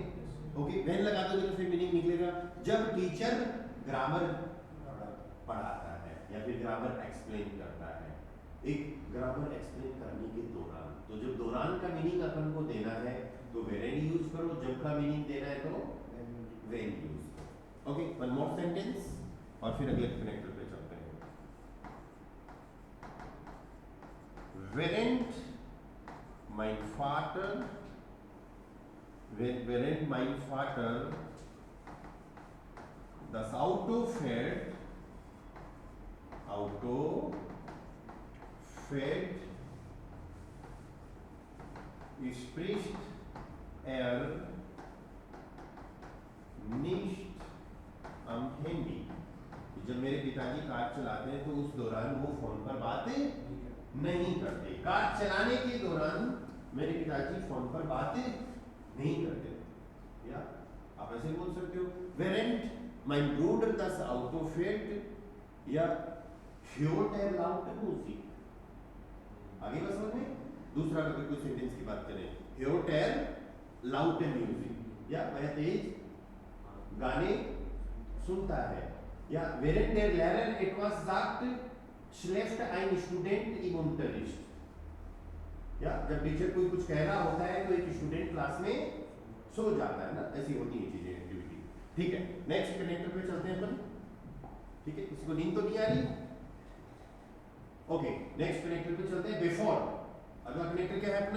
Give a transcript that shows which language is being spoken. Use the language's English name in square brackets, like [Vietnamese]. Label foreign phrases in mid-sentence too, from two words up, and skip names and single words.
[Hindi] ओके, वेन लगा दोगे तो फिर मीनिंग निकलेगा जब [English] teacher grammar [Hindi] पढ़ाता है या फिर [English] grammar explain [Hindi] करता है। एक [English] grammar explain [Hindi] करने के दौरान, तो जब दौरान का मीनिंग अपन को देना है तो वेन यूज करो, जब का मीनिंग देना है तो वेन यूज करो। ओके, [English] one more sentence [Hindi] और फिर अगले कनेक्टर पे चलते हैं। [German] Während mein Vater das Auto fährt, spricht er nicht am Handy। [Hindi] जब मेरे पिताजी कार चलाते हैं तो उस दौरान वो फोन पर बातें नहीं करते। कार चलाने के दौरान मेरे पिताजी फोन पर बातें नहीं करते। या आप ऐसे बोल सकते हो, [German] während mein Bruder das Auto fährt, या hört er laut Musik। [Hindi] आगे बस समझ में। दूसरा अगर कोई सेंटेंस की बात करें, [German] hört er laut Musik, [Hindi] या वह तेज गाने सुनता है। [German] या während der Lehrer etwas sagt, schläft ein Student im Unterricht। [Hindi] या जब टीचर कोई कुछ कह रहा होता है तो एक [English] student class [Hindi] में सो जाता है ना, ऐसी होती है चीजें, एक्टिविटी। ठीक है, [English] next connector [Hindi] पे चलते हैं अपन। ठीक है, किसी को नींद तो नहीं आ रही? ओके, [English] next connector [Hindi] पे चलते हैं। बिफोर, अगला कनेक्टर क्या है अपना?